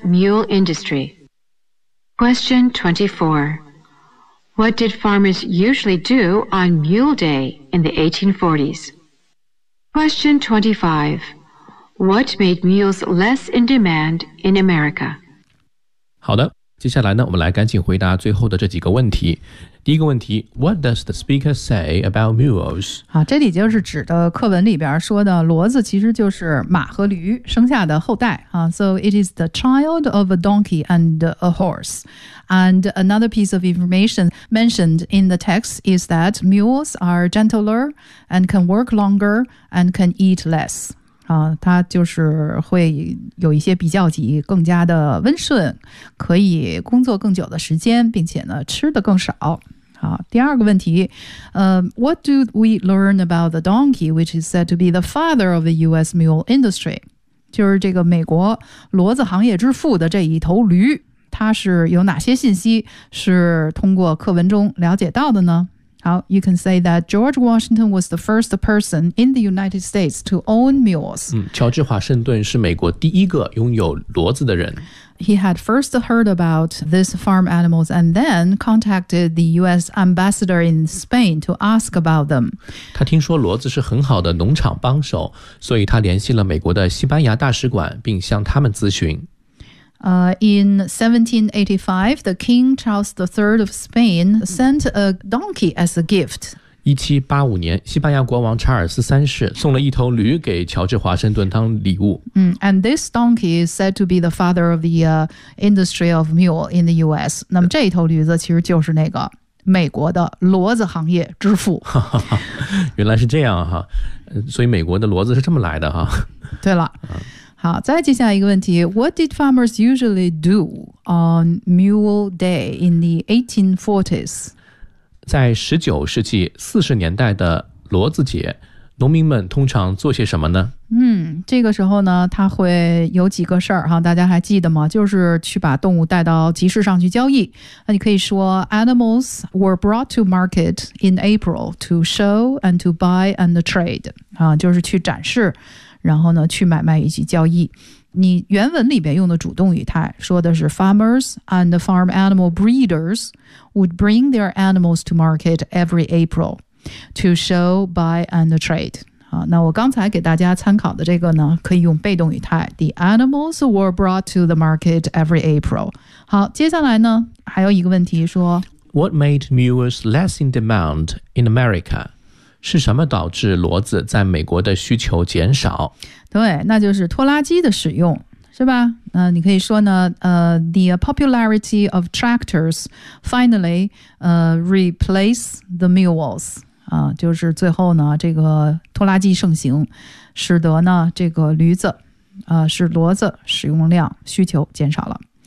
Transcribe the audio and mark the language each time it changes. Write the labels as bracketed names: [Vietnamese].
[English] mule industry? Question 24. What did farmers usually do on Mule Day in the 1840s? Question 25. What made mules less in demand in America? [Chinese] 好的，接下来呢，我们来赶紧回答最后的这几个问题。第一个问题 [English] ,What does the speaker say about mules? [Chinese] 好，这里就是指的课文里边说的骡子其实就是马和驴生下的后代。 [English] So it is the child of a donkey and a horse. And another piece of information mentioned in the text is that mules are gentler and can work longer and can eat less. [Chinese] 它就是会有一些比较级，更加的温顺，可以工作更久的时间，并且呢吃的更少。好，第二个问题， [English] What do we learn about the donkey, which is said to be the father of the U.S. mule industry? [Chinese] 就是这个美国骡子行业之父的这一头驴，它是有哪些信息是通过课文中了解到的呢？ [English] 好, you can say that George Washington was the first person in the United States to own mules. [Chinese] 乔治华盛顿是美国第一个拥有骡子的人。 [English] He had first heard about these farm animals and then contacted the U.S. ambassador in Spain to ask about them. [Chinese] 他听说骡子是很好的农场帮手，所以他联系了美国的西班牙大使馆，并向他们咨询。 [English] In 1785, the King Charles III of Spain sent a donkey as a gift. [Chinese] 1785年，西班牙国王查尔斯三世送了一头驴给乔治华盛顿当礼物。 [English] And this donkey is said to be the father of the industry of mule in the U.S. [Chinese] 那么这一头驴子其实就是那个美国的骡子行业之父。原来是这样哈，所以美国的骡子是这么来的哈。对了。好，再接下一个问题 [English] ,What did farmers usually do on Mule Day in the 1840s? [Chinese] 在19世纪40年代的骡子节，农民们通常做些什么呢？这个时候呢，他会有几个事儿哈，大家还记得吗？就是去把动物带到集市上去交易。那你可以说 [English] ,Animals were brought to market in April to show and to buy and trade, [Chinese] 就是去展示。然后呢去买卖以及交易。你原文里边用的主动语态说的是 [English] farmers and farm animal breeders would bring their animals to market every April to show, buy and trade. [Chinese] 那我刚才给大家参考的这个呢可以用被动语态 , [English] the animals were brought to the market every April. [Chinese] 好，接下来呢还有一个问题说 [English] ,What made mules less in demand in America? [Chinese] 是什么导致骡子在美国的需求减少？对，那就是拖拉机的使用。是吧？你可以说呢， [English] the popularity of tractors finally replace the mules。 [Chinese] 就是最后呢，这个拖拉机盛行，使得呢这个驴子，使骡子使用量需求减少了。